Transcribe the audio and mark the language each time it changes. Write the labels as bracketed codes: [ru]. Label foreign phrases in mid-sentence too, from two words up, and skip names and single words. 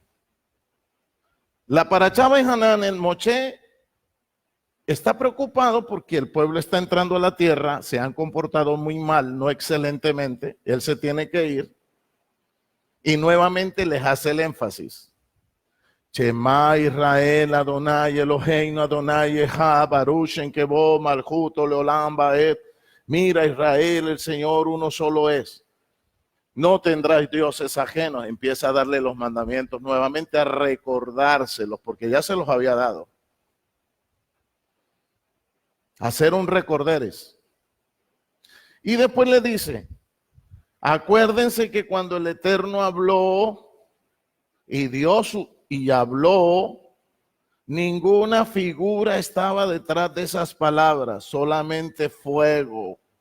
[es] La Parashá Behanán, el Moshe está preocupado porque el pueblo está entrando a la tierra, se han comportado muy mal, no excelentemente, él se tiene que ir y nuevamente les hace el énfasis. [he] שמע ישראל אדוני אלוהינו אדוני אחד ברוך שם כבוד מלכותו לעולם ועד. [es] Mira Israel, el Señor uno solo es. No tendrás dioses ajenos. Empieza a darle los mandamientos nuevamente, a recordárselos, porque ya se los había dado. Hacer un recorderes. Y después le dice, acuérdense que cuando el Eterno habló y dio y habló, ninguna figura estaba detrás de esas palabras, solamente fuego.